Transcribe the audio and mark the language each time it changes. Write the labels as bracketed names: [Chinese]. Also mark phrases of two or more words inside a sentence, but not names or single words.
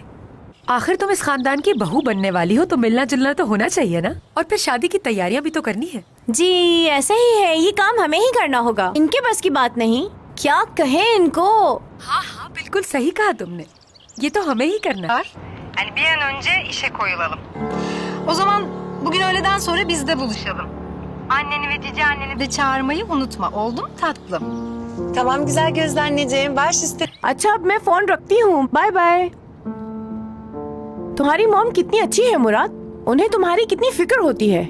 [Hindi] आखिर तुम इस खानदान की बहू बनने वाली हो तो मिलना जुलना तो होना चाहिए ना। और फिर शादी की तैयारियां भी तो करनी है। जी ऐसा ही है, ये काम हमें ही करना होगा। इनके बस की बात नहीं। क्या कहें इनको? हाँ, बिल्कुल सही कहा तुमने। ये तो हमें ही करना है। [Turkish] Yani bir an önce işe koyulalım. O zaman bugün öğleden sonra biz de buluşalım. Anneni ve cici anneni de çağırmayı unutma. Oldu mu tatlım? Tamam güzel gözlü anneciğim. Baş üstüne. [Hindi] अच्छा, अब मैं फोन रखती हूँ। [English] bye bye. [Hindi] तुम्हारी मॉम कितनी अच्छी है मुराद। उन्हें तुम्हारी कितनी फिक्र होती है।